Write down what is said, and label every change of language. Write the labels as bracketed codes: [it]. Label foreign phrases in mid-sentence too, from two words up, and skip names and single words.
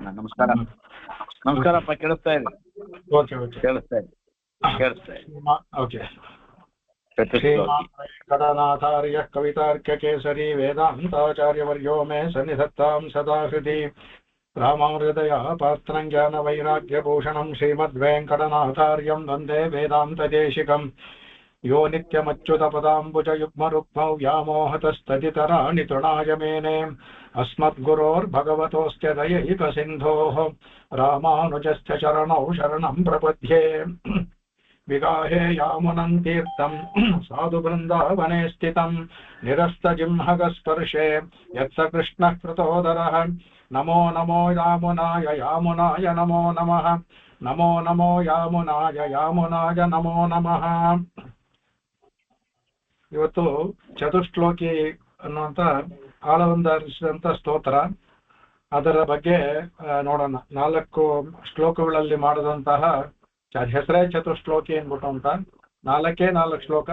[kn] ನಮಸ್ಕಾರ. ನಮಸ್ಕಾರಪ್ಪ, ಕೇಳಿಸ್ತಾ ಇದೆ? [en] okay okay [kn] ಕೇಳಿಸ್ತಾ ಇದೆ, ಕೇಳಿಸ್ತಾ ಇದೆ. ಓಕೆ. ಚತುಶ್ಲೋಕಿ. [sa] ಶ್ರೀಮಾನಾಚಾರ್ಯ ಕವಿತಾರ್ಕ್ಯ ಕೇಸರಿ ವೇದಾಂತಾಚಾರ್ಯವರ್ಯೋ ಮೇ ಸನ್ನಿಧತ್ತಾಂ ಸದಾ ಹೃದಿ ರಾಮಾಮೃದಯ ಪಾತ್ರಂ ಜ್ಞಾನ ವೈರಾಗ್ಯಭೂಷಣಂ ಶ್ರೀಮದ್ವೆಂಕಟನಾಥಾರ್ಯಂ ವಂದೇ ವೇದಾಂತದೇಶಿಕಂ ಯೋ ನಿತ್ಯಮಚ್ಯುತ ಪದಾಂಬುಜಯುಗ್ಮರುಕ್ಮೌ ವ್ಯಾಮೋಹತಸ್ತದಿತರಾಣಿ ತೃಣಾಯ ಮೇನೆ ಅಸ್ಮದ್ಗುರೋರ್ಭಗವತೋಸ್ತ್ಯ ದಯೈಕಸಿಂಧೋಃ ರಾಮಾನುಜಸ್ಯ ಚರಣೌ ಶರಣಂ ಪ್ರಪದ್ಯೆ. ವಿಗಾಹೇ ಯಾಮುನಂ ತೀರ್ಥಂ ಸಾಧು ಬೃಂದಾವನೆ ಸ್ಥಿತಂ ನಿರಸ್ತಜಿಂಹಗಸ್ಪರ್ಶೆ ಯತ್ಸ ಕೃಷ್ಣಃ ಕೃತೋದರಃ. ನಮೋ ನಮೋ ಯಾಮುನಾಯ ಯಾಮುನಾಯ ನಮೋ ನಮಃ. ನಮೋ ನಮೋ ಯಾಮುನಾಯ ಯಾಮುನಾಯ ನಮೋ ನಮಃ. [kn] ಇವತ್ತು ಚತುಶ್ಲೋಕಿ ಅನ್ನುವಂಥ ಆಳವೊಂದರಿಸಿದಂಥ ಸ್ತೋತ್ರ, ಅದರ ಬಗ್ಗೆ ನೋಡೋಣ. 4 ಶ್ಲೋಕಗಳಲ್ಲಿ ಮಾಡಿದಂತಹ ಹೆಸರೇ ಚತುಶ್ಲೋಕಿ ಅಂದ್ಬಿಟ್ಟು ಅಂತ 4 ಶ್ಲೋಕ.